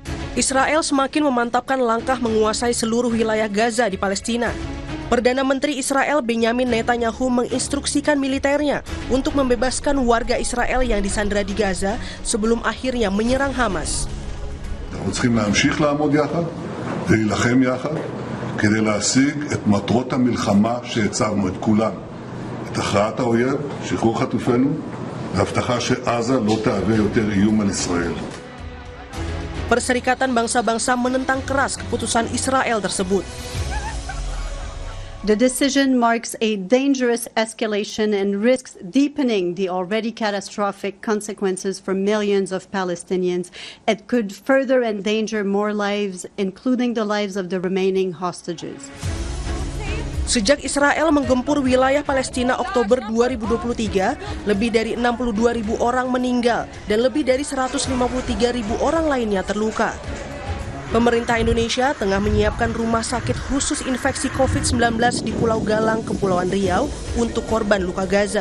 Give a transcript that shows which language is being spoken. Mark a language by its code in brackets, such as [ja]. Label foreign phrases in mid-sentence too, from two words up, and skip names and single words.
[id] Israel semakin memantapkan langkah menguasai seluruh wilayah Gaza di Palestina. Perdana Menteri Israel Benyamin Netanyahu menginstruksikan militernya untuk membebaskan warga Israel yang disandera di Gaza sebelum akhirnya menyerang Hamas. [he] אנחנו צריכים להמשיך לעמוד יחד, להילחם יחד, כדי להשיג את מטרות המלחמה שהצבנו, את כולן. את הכרעת האויב, שחרור חטופינו, והבטחה שעזה לא תהווה יותר איום על ישראל. [id] Perserikatan Bangsa-Bangsa menentang keras keputusan Israel tersebut. [en] The decision marks a dangerous escalation and risks deepening the already catastrophic consequences for millions of Palestinians. It could further endanger more lives, including the lives of the remaining hostages. [id] Sejak Israel menggempur wilayah Palestina Oktober 2023, lebih dari 62.000 orang meninggal dan lebih dari 153.000 orang lainnya terluka. Pemerintah Indonesia tengah menyiapkan rumah sakit khusus infeksi COVID-19 di Pulau Galang, Kepulauan Riau untuk korban luka Gaza.